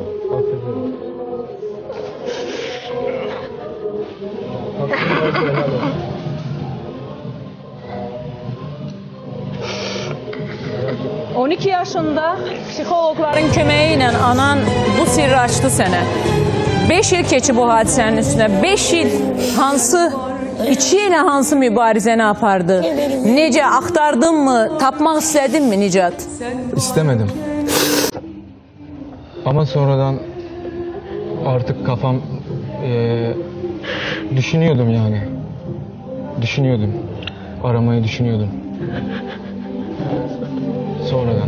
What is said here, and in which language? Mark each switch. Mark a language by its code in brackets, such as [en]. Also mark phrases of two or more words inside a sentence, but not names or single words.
[az] On 12 yaşında psixologların köməyi ilə anan bu sirri açdı sənə. 5 il keçib o hadisənin üstünə. 5 il hansı, içi ilə hansı mübarizəni apardı? Necə, axtardın mı, tapmaq istədin mi Nicat? [tr] İstemedim. Ama sonradan artık kafam düşünüyordum yani. Düşünüyordum. Aramayı düşünüyordum. Sonradan.